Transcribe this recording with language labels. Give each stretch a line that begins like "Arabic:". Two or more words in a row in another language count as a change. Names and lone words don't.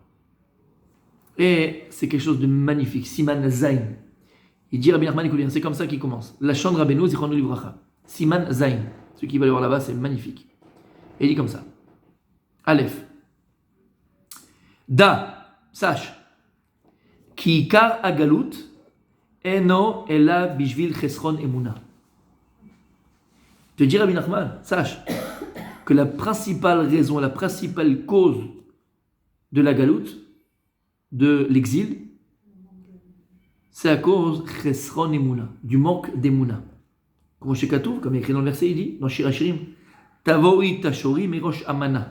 French: Et c'est quelque chose de magnifique.
Hebrew: סימן זין.
French: Il dit Rabbi Nachman, écoute bien, c'est comme ça qu'il commence.
Hebrew: לשון רבינו זכרונו לברכה. סימן זין.
French: Ceux qui veulent voir là-bas, c'est magnifique. Et il dit comme ça. Aleph. Da, sache.
Hebrew: כי עיקר הגלות אינו אלא בשביל חסרון אמונה.
French: Te dit Rabbi Nachman, sache que la principale raison, la principale cause de la galoute, de l'exil, c'est à cause
Hebrew: חסרון אמונה,
French: du manque d'emuna. Comme chez Katouf, comme écrit dans le verset, il dit, dans Shir Hashirim,
Hebrew: תבואי תשורי מראש אמנה.